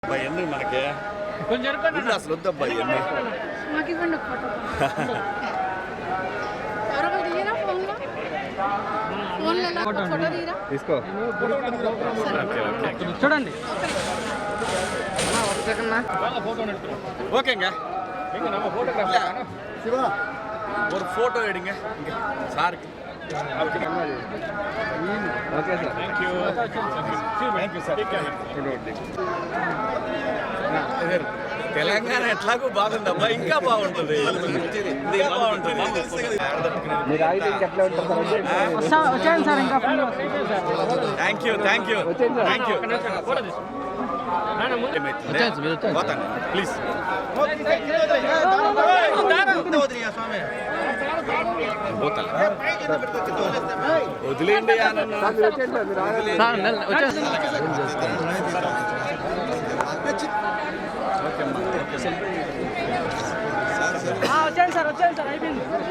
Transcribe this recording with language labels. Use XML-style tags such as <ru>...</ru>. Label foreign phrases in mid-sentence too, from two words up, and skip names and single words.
<te>ఎన్ని మనకి కొంచెం అసలు వద్దబ్బా ఎన్ని మాకు ఇవ్వండి ఒక ఫోటో ఎవరో తీయరా ఫోన్లో ఫోటో తీయరా తీసుకో చూడండి</te> <ta>ஓகேங்க நம்ம ஃபோட்டோகிராஃபர் சிவா ஒரு ஃபோட்டோ எடுங்க இங்க சாருக்கு</ta> <en>okay sir thank you sir</en> <te>తెలంగాణ ఎట్లాగో బాగుందబ్బా ఇంకా బాగుంటుంది ఇంకా బాగుంటుంది మీరు ఆగితే ఎట్లా ఉంటారు సార్ వచ్చాను సార్ ఇంకా</te> <en>thank you thank you thank you</en> <te>పోతాను ప్లీజ్ వదిలేండి వచ్చాను సార్ అయిపోయింది</te>